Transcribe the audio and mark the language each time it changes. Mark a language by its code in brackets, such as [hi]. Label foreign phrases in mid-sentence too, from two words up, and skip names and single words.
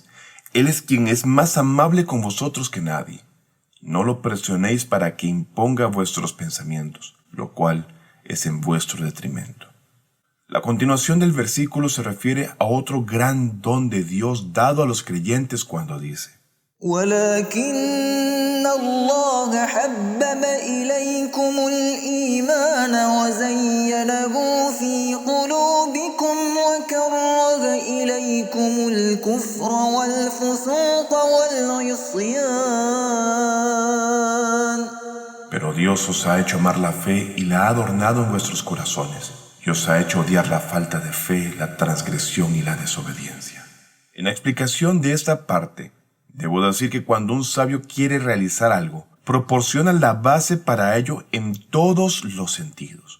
[es] Él es quien es más amable con vosotros que nadie. No lo presionéis para que imponga vuestros pensamientos, lo cual es en vuestro detrimento. La continuación del versículo se refiere a otro gran don de Dios dado a los creyentes cuando dice: [ar] ولكن الله حبب إليكم الإيمان وزينه في قلوبكم وكره إليكم الكفر والفسوق والعصيان. [es] Pero Dios os ha hecho amar la fe y la ha adornado en vuestros corazones, y os ha hecho odiar la falta de fe, la transgresión y la desobediencia. En la explicación de esta parte, debo decir que cuando un sabio quiere realizar algo, proporciona la base para ello en todos los sentidos.